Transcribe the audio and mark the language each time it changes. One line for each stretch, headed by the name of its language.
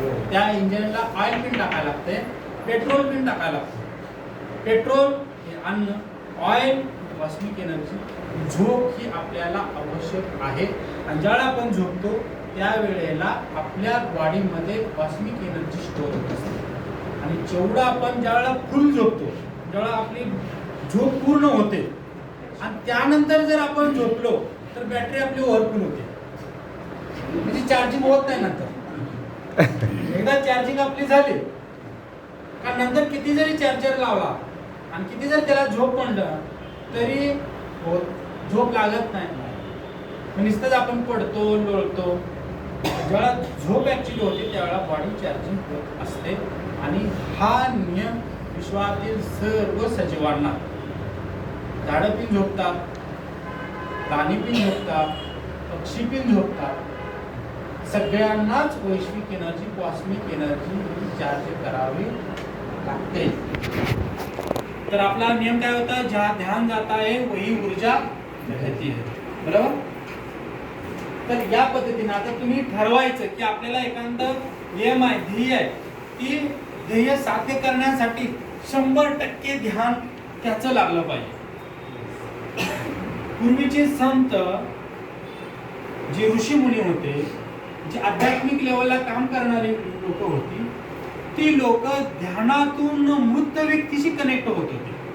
Marathi: त्या इंजिनला oil pin टाकायला लागते, पेट्रोल पिन टाकायला लागते. पेट्रोल हे अन्न, ऑइल कॉस्मिक एनर्जी. झोप ही आपल्याला आवश्यक आहे. आणि ज्यावेळेला आपण झोपतो त्यावेळेला आपल्या बॉडीमध्ये कॉस्मिक एनर्जी स्टोअर होत असते. आणि जेवढं आपण ज्यावेळेला फुल झोपतो, ज्यावेळेला आपली झोप पूर्ण होते आणि त्यानंतर जर आपण झोपलो तर बॅटरी आपली ओव्हरफुल होते, म्हणजे चार्जिंग होत नाही नंतर. एकदा चार्जिंग आपली झाली का नंतर किती जरी चार्जर लावला आणि किती जरी त्याला झोप म्हणलं तरी झोप लागत नाही. नुसतंच आपण पडतो लोळतो. जेव्हा झोप ऍक्च्युली होते त्यावेळेला बॉडी चार्जिंग होत असते. आणि हा नियम विश्वातील सर्व सजीवांना, झाडं पण झोपतात, प्राणी पण झोपतात, पक्षी पण झोपतात, सगळ्यांनाच वैश्विक एनर्जी, कॉस्मिक एनर्जी चार्ज करावी लागते. तर आपला नियम काय होता?
Hindi: जहाँ ध्यान जाता है वही ऊर्जा रहती है.
Marathi: बरोबर. तर या पद्धतीने आता तुम्ही ठरवायचं की आपल्याला एखादं एम आहे, ध्येय आहे, ती ध्येय साध्य करण्यासाठी 100% ध्यान त्याचं लागलं पाहिजे. पूर्वीचे संत जे ऋषी मुनी होते, जे आध्यात्मिक लेवलला काम करणारी लोक होती, ती लोक ध्यानातून मृत व्यक्तीशी कनेक्ट होत होती.